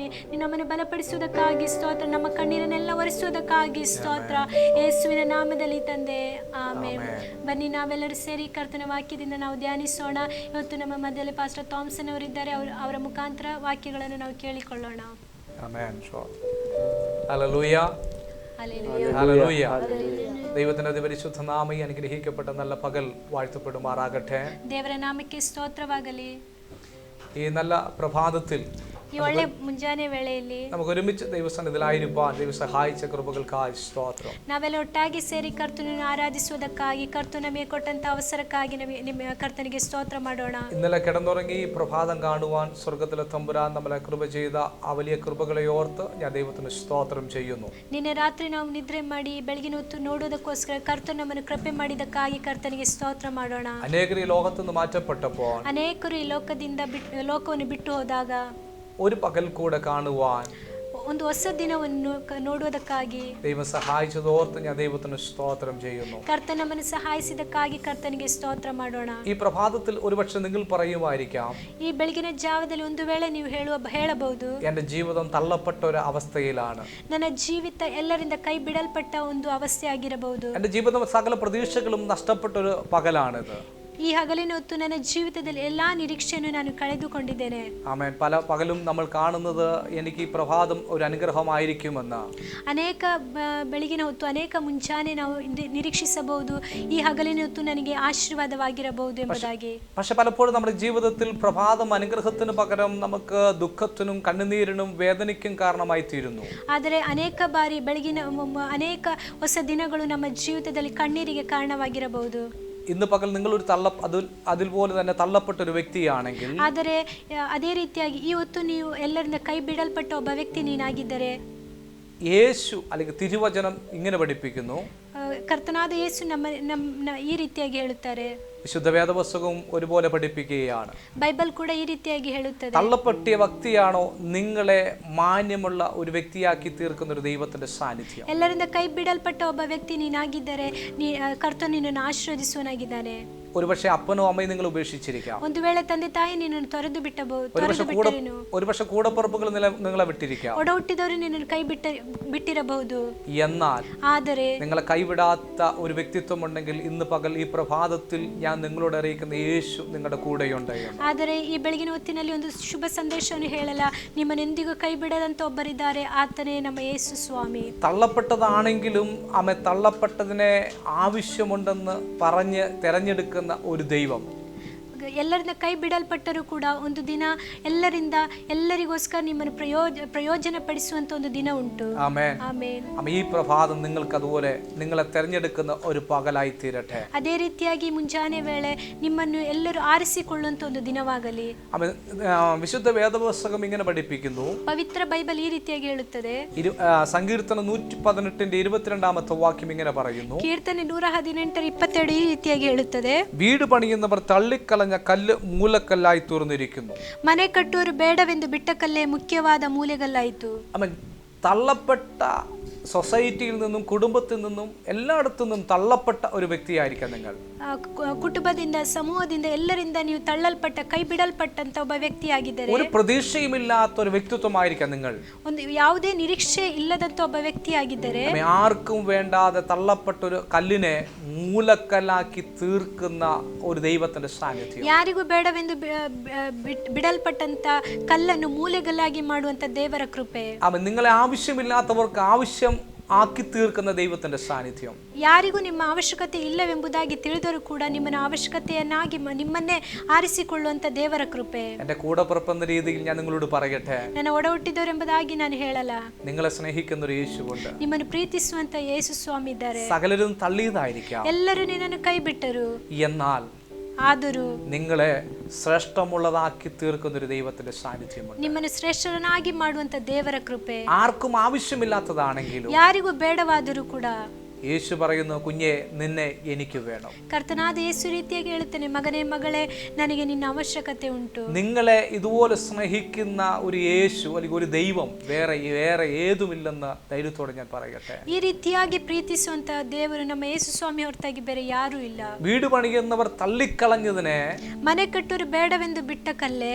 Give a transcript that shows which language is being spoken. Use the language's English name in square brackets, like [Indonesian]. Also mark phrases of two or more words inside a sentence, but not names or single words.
[Kannada] ನಮ್ಮನ್ನು ಬಲಪಡಿಸುವುದಕ್ಕಾಗಿ ಸ್ತೋತ್ರ, ನಮ್ಮ ಕಣ್ಣೀರನ್ನೆಲ್ಲ ಒರೆಸುವುದಕ್ಕಾಗಿ ಸ್ತೋತ್ರ, ಯೇಸುವಿನ ನಾಮದಲ್ಲಿ ತಂದೆ, ಆಮೆನ್. ಬನ್ನಿ ನಾವೆಲ್ಲರೂ ಸೇರಿ ಕರ್ತನ ವಾಕ್ಯದಿಂದ ನಾವು ಧ್ಯಾನಿಸೋಣ. ಇವತ್ತು ನಮ್ಮ ಮಧ್ಯದಲ್ಲಿ ಪಾಸ್ಟರ್ ಥಾಮ್ಸನ್ ಅವರಿದ್ದಾರೆ. ಅವರ ಮುಖಾಂತರ ವಾಕ್ಯಗಳನ್ನು ನಾವು ಕೇಳಿಕೊಳ್ಳೋಣ. [Malayalam] ദൈവത്തിന്റെ അതിപരിശുദ്ധ നാമം അനുഗ്രഹിക്കപ്പെട്ട നല്ല പകൽ വാഴ്ത്തപ്പെടുമാറാകട്ടെ. [Kannada] ದೇವರ ನಾಮಕ್ಕೆ ಸ್ತೋತ್ರವಾಗಲಿ. [Malayalam] ഈ നല്ല പ്രഭാതത്തിൽ [Kannada] ಈ ಒಳ್ಳೆ ಮುಂಜಾನೆ ವೇಳೆಯಲ್ಲಿ [Malayalam] നമുക്ക് ഒരുമിച്ച് ദൈവസന്നിധിയിലായിരിക്കാൻ ദൈവം സഹായിച്ച കൃപകൾക്കായി സ്തോത്രം. [Kannada] ನಾವೆಲ್ಲ ಒಟ್ಟಾಗಿ ಸೇರಿ ಕರ್ತನನ್ನು ಆರಾಧಿಸುವುದಕ್ಕಾಗಿ, ಕರ್ತನು ನಮಗೆ ಕೊಟ್ಟಂತ ಅವಸರಕ್ಕಾಗಿ ನಿಮ್ಮ ಕರ್ತನಿಗೆ ಸ್ತೋತ್ರ ಮಾಡೋಣ. [Malayalam] ഇന്നലെ കിടന്നുറങ്ങി പ്രഭാതം കാണുവാൻ സ്വർഗത്തിലെ തമ്പുരാൻ നമ്മളെ കൃപ ചെയ്ത ആ വലിയ കൃപകളെ ഓർത്ത് ഞാൻ ദൈവത്തിന് സ്തോത്രം ചെയ്യുന്നു. [Kannada] ನಿನ್ನೆ ರಾತ್ರಿ ನಾವು ನಿದ್ರೆ ಮಾಡಿ ಬೆಳಗಿನ ಹೊತ್ತು ನೋಡೋದಕ್ಕೋಸ್ಕರ ಕರ್ತನು ನಮ್ಮನ್ನು ಕೃಪೆ ಮಾಡಿದಕ್ಕಾಗಿ ಕರ್ತನಿಗೆ ಸ್ತೋತ್ರ ಮಾಡೋಣ. [Malayalam] അനേകർ ഈ ലോകത്ത് നിന്ന് മാറ്റപ്പെട്ടപ്പോൾ, [Kannada] ಅನೇಕರು ಈ ಲೋಕವನ್ನು ಬಿಟ್ಟು ಹೋದಾಗ [Malayalam] ഒരു പകൽ കൂടെ കാണുവാൻ, [Kannada] ಒಂದು ಹೊಸ ದಿನವನ್ನು ನೋಡುವುದಕ್ಕಾಗಿ [Malayalam] ദൈവം സഹായിച്ചതോർത്ത് ഞാൻ ദൈവത്തിന് സ്തോത്രം ചെയ്യുന്നു. [Kannada] ಕರ್ತನ ನಮ್ಮನ್ನು ಸಹಾಯಿಸಿದಕ್ಕಾಗಿ ಕರ್ತನಿಗೆ ಸ್ತೋತ್ರ ಮಾಡೋಣ. [Malayalam] ഈ പ്രഭാതത്തിൽ ഒരുപക്ഷെ നിങ്ങൾ പറയുമായിരിക്കാം, [Kannada] ಈ ಬೆಳಗಿನ ಜಾವದಲ್ಲಿ ಒಂದು ವೇಳೆ ನೀವು ಹೇಳಬಹುದು, [Malayalam] എന്റെ ജീവിതം തള്ളപ്പെട്ട ഒരു അവസ്ഥയിലാണ്, [Kannada] ನನ್ನ ಜೀವಿತ ಎಲ್ಲರಿಂದ ಕೈ ಬಿಡಲ್ಪಟ್ಟ ಒಂದು ಅವಸ್ಥೆ ಆಗಿರಬಹುದು, [Malayalam] എന്റെ ജീവിതം സകല പ്രതീക്ഷകളും നഷ്ടപ്പെട്ട ഒരു പകലാണിത്. [Kannada] ಈ ಹಗಲಿನ ಹೊತ್ತು ನನ್ನ ಜೀವಿತದಲ್ಲಿ ಎಲ್ಲಾ ನಿರೀಕ್ಷೆಯನ್ನು ನಾನು ಕಳೆದುಕೊಂಡಿದ್ದೇನೆ. [Malayalam] ആമേൻ. പല പകലും നമ്മൾ കാണുന്നത് എനിക്ക് ഈ പ്രഭാതം ഒരു അനുഗ്രഹമായിരിക്കുമെന്ന്. [Kannada] ಅನೇಕ ಬೆಳಗಿನ ಹೊತ್ತು, ಅನೇಕ ಮುಂಜಾನೆ ನಾವು ನಿರೀಕ್ಷಿಸಬಹುದು ಈ ಹಗಲಿನ ಹೊತ್ತು ನನಗೆ ಆಶೀರ್ವಾದವಾಗಿರಬಹುದು ಎಂಬುದಾಗಿ. [Malayalam] പക്ഷെ പലപ്പോഴും നമ്മുടെ ജീവിതത്തിൽ പ്രഭാതം അനുഗ്രഹത്തിന് പകരം നമുക്ക് ദുഃഖത്തിനും കണ്ണുനീരിനും വേദനയ്ക്കും കാരണമായി തീരുന്നു. [Kannada] ಆದರೆ ಅನೇಕ ಬಾರಿ ಬೆಳಗಿನ ಅನೇಕ ಹೊಸ ದಿನಗಳು ನಮ್ಮ ಜೀವಿತದಲ್ಲಿ ಕಣ್ಣೀರಿಗೆ ಕಾರಣವಾಗಿರಬಹುದು. [Malayalam] ഇന്ന് പകൽ നിങ്ങളൊരു അതിൽ പോലെ തന്നെ തള്ളപ്പെട്ട ഒരു വ്യക്തിയാണെങ്കിൽ, [Kannada] ಆದರೆ ಅದೇ ರೀತಿಯಾಗಿ ಈ ಹೊತ್ತು ನೀವು ಎಲ್ಲರಿಂದ ಕೈ ಬಿಡಲ್ಪಟ್ಟ ಒಬ್ಬ ವ್ಯಕ್ತಿ ನೀನಾಗಿದ್ದರೆ, [Malayalam] യേശു അല്ലെങ്കിൽ തിരുവചനം ഇങ്ങനെ പഠിപ്പിക്കുന്നു. [Kannada] ಕರ್ತನಾದ ಯೇಸು ನಮ್ಮ ಈ ರೀತಿಯಾಗಿ ಹೇಳುತ್ತಾರೆ. [Malayalam] വിശുദ്ധ വേദപുസ്തകവും ഒരുപോലെ പഠിപ്പിക്കുകയാണ്. [Kannada] ബൈബിൾ ಕೂಡ ಈ ರೀತಿಯಾಗಿ ಹೇಳುತ್ತದೆ. [Malayalam] തള്ളപ്പെട്ടിയ വ്യക്തിയാണോ നിങ്ങളെ മാന്യമുള്ള ഒരു വ്യക്തിയാക്കി തീർക്കുന്ന ഒരു ദൈവത്തിന്റെ സാന്നിധ്യം. [Kannada] ಎಲ್ಲರಿಂದ ಕೈ ಬಿಡಲ್ಪಟ್ಟ ಒಬ್ಬ ವ್ಯಕ್ತಿ ನೀನಾಗಿದ್ದರೆ ಕರ್ತನು ನಿನ್ನನ್ನು ಆಶೀರ್ವದಿಸುವನಾಗಿದ್ದಾನೆ. [Malayalam] ഒരുപക്ഷെ അപ്പനോ അമ്മയും നിങ്ങൾ ഉപേക്ഷിച്ചിരിക്കാം. [Kannada] ಒಂದು ವೇಳೆ ತಂದೆ ತಾಯಿ ನಿನ್ನನ್ನು ತೊರೆದು [Malayalam] ഒരുപക്ഷെ കൂടപ്പിറപ്പുകൾ നിങ്ങളെ വിട്ടിരിക്കാം. [Kannada] ಒಡ ಹುಟ್ಟಿದವರು ನಿನ್ನನ್ನು ಕೈ ಬಿಟ್ಟಿರಬಹುದು. [Malayalam] എന്നാൽ [Kannada] ಆದರೆ [Malayalam] നിങ്ങളെ കൈവിടാത്ത ഒരു വ്യക്തിത്വം ഉണ്ടെങ്കിൽ ഇന്ന് പകൽ ഈ പ്രഭാതത്തിൽ ഞാൻ നിങ്ങളോട് അറിയിക്കുന്ന യേശു നിങ്ങളുടെ കൂടെയുണ്ട്. [Kannada] ಆದರೆ ಈ ಬೆಳಗಿನ ಹೊತ್ತಿನಲ್ಲಿ ಒಂದು ಶುಭ ಸಂದೇಶವನ್ನು ಹೇಳಲ್ಲ, ನಿಮ್ಮನೆಂದಿಗೂ ಕೈ ಬಿಡದಂತ ಒಬ್ಬರಿದ್ದಾರೆ, ಆತನೇ ನಮ್ಮ ಯೇಸು ಸ್ವಾಮಿ. [Malayalam] തള്ളപ്പെട്ടതാണെങ്കിലും അമ്മ തള്ളപ്പെട്ടതിനെ ആവശ്യമുണ്ടെന്ന് പറഞ്ഞ് തെരഞ്ഞെടുക്കുന്ന ഒരു ദൈവം. [Kannada] ಎಲ್ಲರಿಂದ ಕೈ ಬಿಡಲ್ಪಟ್ಟರೂ ಕೂಡ ಒಂದು ದಿನ ಎಲ್ಲರಿಗೋಸ್ಕರ ನಿಮ್ಮನ್ನು ಪ್ರಯೋಜನ ಪಡಿಸುವಂತ ಒಂದು ದಿನ ಉಂಟು. [Malayalam] ആമേൻ. ഈ പ്രഭാതം നിങ്ങൾക്ക് അതുപോലെ നിങ്ങളെ തെരഞ്ഞെടുക്കുന്ന ഒരു പകലായി തീരട്ടെ. [Kannada] ಅದೇ ರೀತಿಯಾಗಿ ಮುಂಜಾನೆ ವೇಳೆ ನಿಮ್ಮನ್ನು ಎಲ್ಲರೂ ಆರಿಸಿಕೊಳ್ಳುವಂತ ಒಂದು ದಿನವಾಗಲಿ. [Malayalam] വിശുദ്ധ വേദപുസ്തകം ഇങ്ങനെ പഠിപ്പിക്കുന്നു. [Kannada] ಪವಿತ್ರ ಬೈಬಲ್ ಈ ರೀತಿಯಾಗಿ ಹೇಳುತ್ತದೆ. [Malayalam] സങ്കീർത്തനം 118:22 വാക്യം ഇങ്ങനെ പറയുന്നു. [Kannada] ಕೀರ್ತನೆ 118:22 ಈ ರೀತಿಯಾಗಿ ಹೇಳುತ್ತದೆ. [Malayalam] വീട് പണിയുന്നവർ തള്ളിക്കളഞ്ഞ കല്ല് മൂലക്കല്ലായി തീർന്നിരിക്കുന്നു. [Kannada] ಮನೆ ಕಟ್ಟುವರು ಬೇಡವೆಂದು ಬಿಟ್ಟ ಕಲ್ಲೇ ಮುಖ್ಯವಾದ ಮೂಲೆಗಲ್ಲಾಯಿತು. [Malayalam] തള്ളപ്പെട്ട സൊസൈറ്റിയിൽ നിന്നും കുടുംബത്തിൽ നിന്നും എല്ലായിടത്തു നിന്നും തള്ളപ്പെട്ട ഒരു വ്യക്തിയായിരിക്കാം നിങ്ങൾ. [Kannada] ಕುಟುಂಬದಿಂದ, ಸಮೂಹದಿಂದ, ಎಲ್ಲರಿಂದ ನೀವು ತಳ್ಳಲ್ಪಟ್ಟ, ಕೈ ಬಿಡಲ್ಪಟ್ಟಂತ ಒಬ್ಬ ವ್ಯಕ್ತಿಯಾಗಿದ್ದರೆ, [Malayalam] ഒരു പ്രതീക്ഷയുമില്ലാത്ത ഒരു വ്യക്തിത്വമായിരിക്കാം നിങ്ങൾ. [Kannada] ಒಂದು ಯಾವುದೇ ನಿರೀಕ್ಷೆ ಇಲ್ಲದಂತ ಒಬ್ಬ ವ್ಯಕ್ತಿಯಾಗಿದ್ದರೆ, [Malayalam] ആർക്കും വേണ്ടാതെ തള്ളപ്പെട്ട ഒരു കല്ലിനെ മൂലക്കല്ലാക്കി തീർക്കുന്ന ഒരു ദൈവത്തിന്റെ സാന്നിധ്യം. [Kannada] ಯಾರಿಗೂ ಬೇಡವೆಂದು ಬಿಡಲ್ಪಟ್ಟಂತ ಕಲ್ಲನ್ನು ಮೂಲೆಗಲ್ಲಾಗಿ ಮಾಡುವಂತ ದೇವರ ಕೃಪೆ. [Malayalam] നിങ്ങളെ ആവശ്യമില്ലാത്തവർക്ക് ആവശ്യം ആക്കി തീർക്കുന്ന ദൈവത്തിന്റെ സാന്നിധ്യം. [Kannada] ಯಾರಿಗೂ ನಿಮ್ಮ ಅವಶ್ಯಕತೆ ಇಲ್ಲವೆಂಬುದಾಗಿ ತಿಳಿದರೂ ಕೂಡ ನಿಮ್ಮನ್ನು ಅವಶ್ಯಕತೆಯನ್ನಾಗಿ ನಿಮ್ಮನ್ನೇ ಆರಿಸಿಕೊಳ್ಳುವಂತ ದೇವರ ಕೃಪೆ. [Malayalam] എന്റെ കൂടപ്പിറപ്പ് എന്ന രീതിയിൽ ഞാൻ നിങ്ങളോട് പറയട്ടെ, [Kannada] ನನ್ನ ಒಡ ಹುಟ್ಟಿದವರೆಂಬುದಾಗಿ ನಾನು ಹೇಳಲ್ಲ, [Malayalam] നിങ്ങളെ സ്നേഹിക്കുന്ന ഒരു യേശുവുണ്ട്. [Kannada] ನಿಮ್ಮನ್ನು ಪ್ರೀತಿಸುವಂತ ಯೇಸು ಸ್ವಾಮಿ ಇದ್ದಾರೆ. [Malayalam] സകലരും തള്ളിയതായിരിക്കാം, [Kannada] ಎಲ್ಲರೂ ನಿನ್ನನ್ನು ಕೈ ಬಿಟ್ಟರು. [Malayalam] എന്നാൽ [Kannada] ಆದರೂ [Malayalam] നിങ്ങളെ ശ്രേഷ്ഠമുള്ളതാക്കി തീർക്കുന്ന ഒരു ദൈവത്തിന്റെ സാന്നിധ്യമുണ്ട്. [Kannada] ನಿಮ್ಮನ್ನು ಶ್ರೇಷ್ಠರನ್ನಾಗಿ ಮಾಡುವಂತ ದೇವರ ಕೃಪೆ [Malayalam] ആർക്കും ആവശ്യമില്ലാത്തതാണെങ്കിലും [Kannada] ಯಾರಿಗೂ ಬೇಡವಾದರೂ ಕೂಡ [Malayalam] യേശു പറയുന്നു, കുഞ്ഞെ നിന്നെ എനിക്ക് വേണം. [Kannada] ಕರ್ತನಾದ ಯೇಸು ರೀತಿಯಾಗಿ ಹೇಳುತ್ತಾನೆ, ಮಗನೇ ಮಗಳೇ, ನನಗೆ ನಿನ್ನ ಅವಶ್ಯಕತೆ ಉಂಟು. [Malayalam] നിങ്ങളെ ഇതുപോലെ സ്നേഹിക്കുന്ന ഒരു യേശു അല്ലെങ്കിൽ ഒരു ദൈവം വേറെ ഏതുമില്ലെന്ന് ധൈര്യത്തോടെ ഞാൻ പറയട്ടെ. [Kannada] ಈ ರೀತಿಯಾಗಿ ಪ್ರೀತಿಸುವಂತ ದೇವರು ನಮ್ಮ ಯೇಸು ಸ್ವಾಮಿ ಹೊರತಾಗಿ ಬೇರೆ ಯಾರೂ ಇಲ್ಲ. [Malayalam] വീട് പണിയുന്നവർ തള്ളിക്കളഞ്ഞതിനെ [Kannada] ಮನೆ ಕಟ್ಟೋರು ಬೇಡವೆಂದು ಬಿಟ್ಟ ಕಲ್ಲೇ